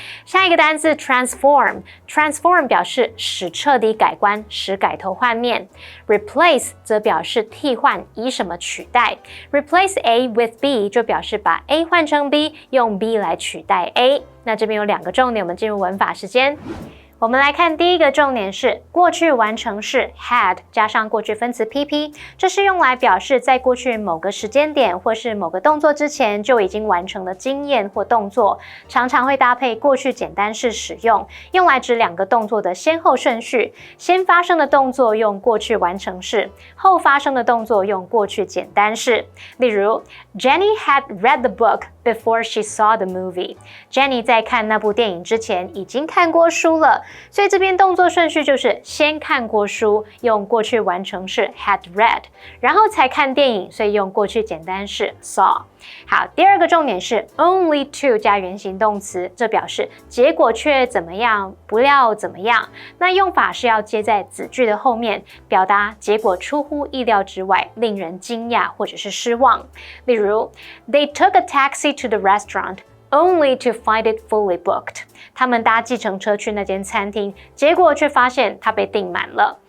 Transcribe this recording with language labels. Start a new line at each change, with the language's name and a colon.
Chinese: 下一个单字 transform 表示使彻底改观，使改头换面。 replace 则表示替换，以什么取代。
English: replace A with B
Chinese: 就表示把 A 换成 B， 用 B 来取代 A。那这边有2个重点，我们进入文法时间。我们来看第一个重点是过去完成式 had 加上过去分词 PP， 这是用来表示在过去某个时间点或是某个动作之前就已经完成的经验或动作，常常会搭配过去简单式使用，用来指2个动作的先后顺序。先发生的动作用过去完成式，后发生的动作用过去简单式。例如
English: Jenny had read the book before she saw the movie.
Chinese: Jenny 在看那部电影之前已经看过书了，所以这边动作顺序就是先看过书，用过去完成式 had read， 然后才看电影，所以用过去简单式 saw。好，第2个重点是 only to 加原形动词，这表示结果却怎么样，不料怎么样。那用法是要接在子句的后面，表达结果出乎意料之外，令人惊讶或者是失望。例如
English: They took a taxi to the restaurant only to find it fully booked.
Chinese: 他们搭计程车去那间餐厅，结果却发现它被订满了。